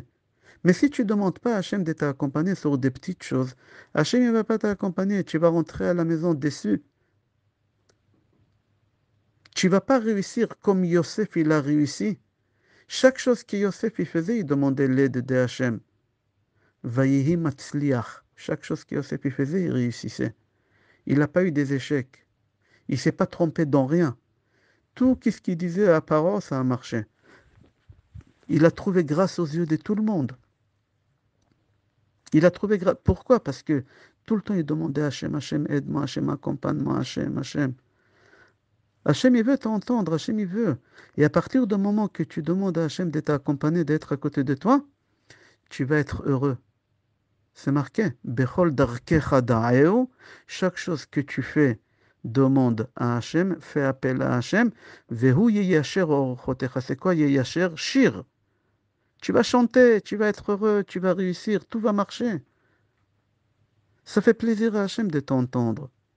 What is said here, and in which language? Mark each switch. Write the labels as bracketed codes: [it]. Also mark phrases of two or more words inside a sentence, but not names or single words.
[fr] Mais si tu ne demandes pas à Hachem de t'accompagner sur des petites choses, Hachem ne va pas t'accompagner. Tu vas rentrer à la maison déçu. Tu ne vas pas réussir comme Yosef, il a réussi. Chaque chose que Yosef il faisait, il demandait l'aide de Hachem. [he] ויהי מצליח. [fr] Chaque chose que Yosef il faisait, il réussissait. Il n'a pas eu des échecs. Il ne s'est pas trompé dans rien. Tout ce qu'il disait à parole, ça a marché. Il a trouvé grâce aux yeux de tout le monde. Il a trouvé grâce. Pourquoi? Parce que tout le temps, il demandait à Hachem, Hachem, aide-moi, Hachem, accompagne-moi, Hachem, Hachem. Hachem, il veut t'entendre, Hachem, il veut. Et à partir du moment que tu demandes à Hachem de t'accompagner, d'être à côté de toi, tu vas être heureux. C'est marqué. [he] בכל דרכיך דעהו. [fr] Chaque chose que tu fais, demande à Hachem, fais appel à Hachem. [he] והוא יישר ארחתיך. [fr] C'est quoi yeyasher? Shir. Tu vas chanter, tu vas être heureux, tu vas réussir, tout va marcher. Ça fait plaisir à Hachem de t'entendre.